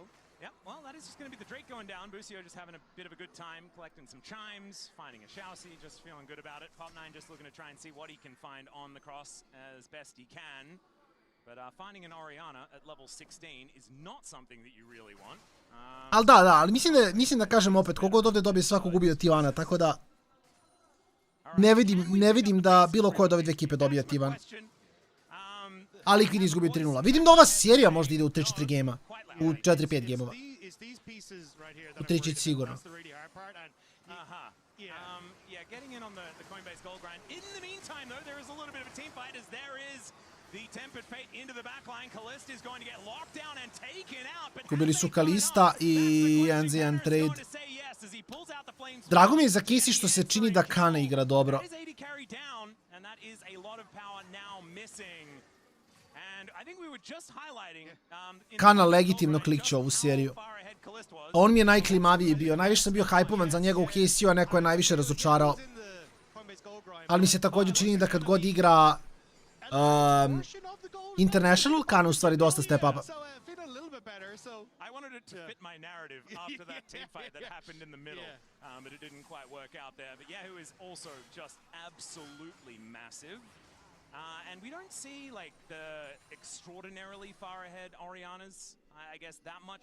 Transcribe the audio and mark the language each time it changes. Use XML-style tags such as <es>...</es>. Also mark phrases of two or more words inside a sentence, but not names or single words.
<en>Yeah, well, that is just going to be the Drake going down. Busio just having a bit of a good time, collecting some chimes, finding a Shousey, just feeling good about it. Pop9 just looking to try and see what he can find on the cross as best he can. But finding an Oriana at level 16 is not something that you really want.</en> <sr>Ali da, ali mislim da kažem opet, kogod ovdje dobije svakog ubio Tivana, tako da ne vidim da bilo ko od ove dve ekipe dobija Tivan. Ali ih vidi izgubio 3-0. Vidim da ova serija možda ide u 3-4 gema. U 4-5 gemova. U 3 sigurno.</sr> <en>Getting in on the Coinbase gold grind. In the meantime, though, there is a little bit of a team fight as there is the Tempered Fate into the backline. Kalista is going to get locked down and taken out.</en> <sr>Gubili su Kalista i NZXT trade. Drago mi je za Casey što se čini da Kana igra dobro. Kana legitimno klikće ovu seriju. On mi je najklimaviji bio. Najviše sam bio hajpovan za njega u Casey-u, a neko je najviše razočarao. Ali mi se također čini da kad god igra International, Kana u stvari dosta</sr> <en>step up. I wanted it to fit my narrative after that team fight that happened in the middle, but it didn't quite work out there. But Yahoo is also just absolutely massive. And we don't see like the extraordinarily far ahead Orianas, I guess that much.</en>